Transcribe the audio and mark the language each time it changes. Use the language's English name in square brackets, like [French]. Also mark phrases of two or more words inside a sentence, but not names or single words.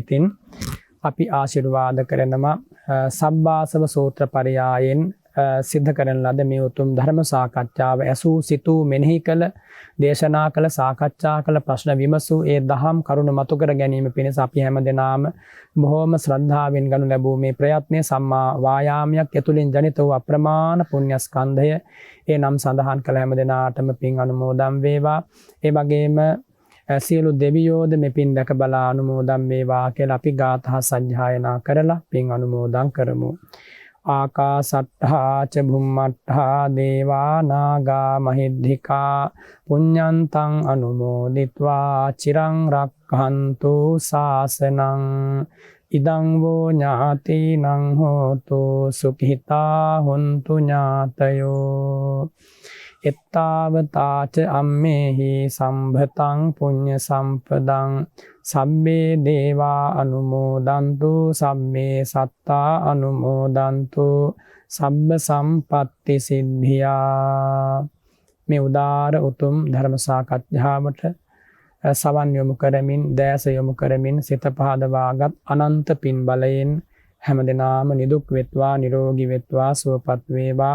[Sinhala] ඉතින් අපි ආශිර්වාද කරනවා සබ්බාසව සූත්‍ර පරයායෙන් සිද්ධ කරන ලද මේ උතුම් ධර්ම සාකච්ඡාව ඇසූ සිතූ මෙනෙහි කළ දේශනා කළ සාකච්ඡා කළ ප්‍රශ්න විමසූ ඒ දහම් කරුණ මතු කර ගැනීම පිණිස අපි හැම දෙනාම බොහෝම ශ්‍රද්ධාවෙන් ගනු ලැබූ මේ ප්‍රයත්නය සම්මා වායාමයක් ඇතුළින් ජනිත වූ අප්‍රමාණ පුණ්‍ය ස්කන්ධය ඒ නම් සඳහන් කළ හැම දෙනාටම පින් අනුමෝදන් වේවා. ඒ වගේම සියලු දෙවියෝද මේ පින් දැක බලා අනුමෝදන් වේවා කියලා අපි ගාථා සජ්ජායනා කරලා පින් අනුමෝදන් කරමු. [Pali] ආකාසට්ඨා ච භුම්මට්ඨා දේවා නාග මහිද්దికා පුඤ්ඤන්තං අනුමෝදිත්වා චිරං රක්ඛන්තු ශාසනං ඉදං වූ ඥාතිනං හෝතු සුඛිතා හොන්තු ඥාතයෝ එත්තාවතාච අම්මේහි සම්භතං පුඤ්ඤ සම්පදං සබ්බේ දේවා අනුමෝදන්තු සබ්බේ සත්තා අනුමෝදන්තු සබ්බ සම්පත්ති සිද්ධියා. [Sinhala] මේ උදාර උතුම් ධර්ම සාකච්ඡාවට සවන් යොමු කරමින් දැස යොමු කරමින් සිත පහදවාගත් අනන්ත පින් බලයෙන් හැම දිනාම නිදුක් වෙත්වා නිරෝගී වෙත්වා සුවපත් වේවා.